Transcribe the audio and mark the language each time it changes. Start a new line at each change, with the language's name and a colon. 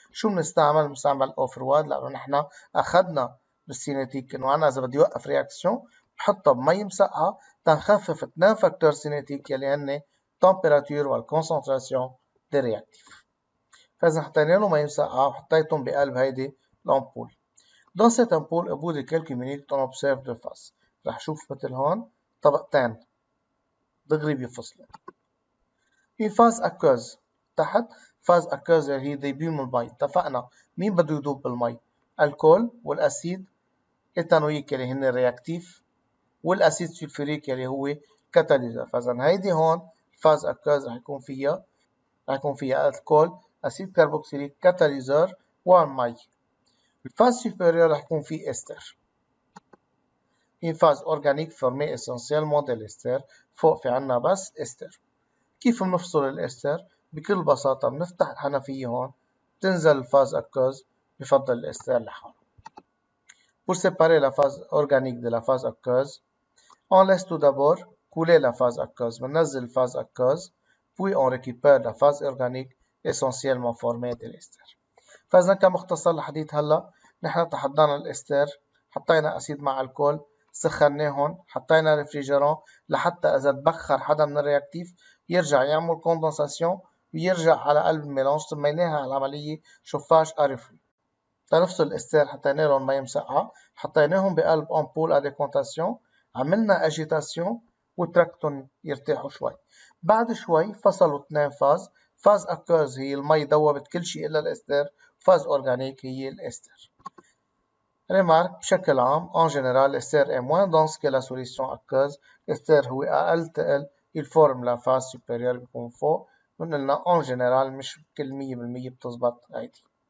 Arabic: شو بنستعمل؟ بنستعمل أوفرواد، لأنه نحن أخذنا بالسينيتيك إنه أنا إذا بدي أوقف رياكسيون بحطها بمي مسقعة تنخفف 2 فاكتور سينيتيك يلي هن تمبيراتور والكونسنتراسيون دي رياكتيف. فإذا حطينا له مي مسقعة وحطيتهم بقلب هيدي الأمبول.
French: Dans cette ampoule, au bout de quelques minutes, on observe deux faces.
Arabic: رح شوف مثل هون طبقتين دغري بينفصلوا. في فاز أكوز تحت، فاز أكوز اللي هي ديبيو من المي. اتفقنا مين بده يذوب بالمي؟ الكول والأسيد إيثانويك اللي هن الرياكتيف، والأسيد سلفوريك اللي هو كاتاليزر. فإذا هيدي هون فاز أكوز رح يكون فيها الكول، أسيد كربوكسيليك، كاتاليزر والمي. الفاز سوبيريور رح يكون فيه استر.
French: Une phase organique formée essentiellement de l'ester.
Arabic: فوق في عنا بس استر. كيف بنفصل الاستر؟ بكل بساطة بنفتح الحنفية هون بتنزل الفاز أكوز، بفضل الاستر لحاله.
French: Pour séparer la phase organique de la phase aqueuse, on laisse tout d'abord couler la phase aqueuse.
Arabic: بننزل الفاز
French: aqueuse puis on récupère la phase organique essentiellement formée de l'ester.
Arabic: فإذا كمختصر الحديث هلا نحن تحضرنا الاستر، حطينا أسيد مع الكول، سخناهم، حطينا ريفريجرون لحتى إذا تبخر حدا من الرياكتيف يرجع يعمل كوندنساسيون ويرجع على قلب الميلانج. سميناها العملية شوفاج أريفري. لنفس الاستر حطينا لهم مي مسقعة، حطيناهم بقلب أمبول أديكونتاسيون، عملنا أجيتاسيون وتركتهم يرتاحوا شوي. بعد شوي فصلوا 2 فاز. فاز أكوز هي المي ذوبت كل شيء إلا الاستر، فاز أورجانيك هي الاستر.
French: Remarque
Arabic: بشكل عام
French: en général l'ester est moins dense que la solution aqueuse.
Arabic: الاستر هو أقل تقل،
French: il forme la phase supérieure
Arabic: بيكون فوق. قلنا en général مش كل 100% بتزبط هيدي.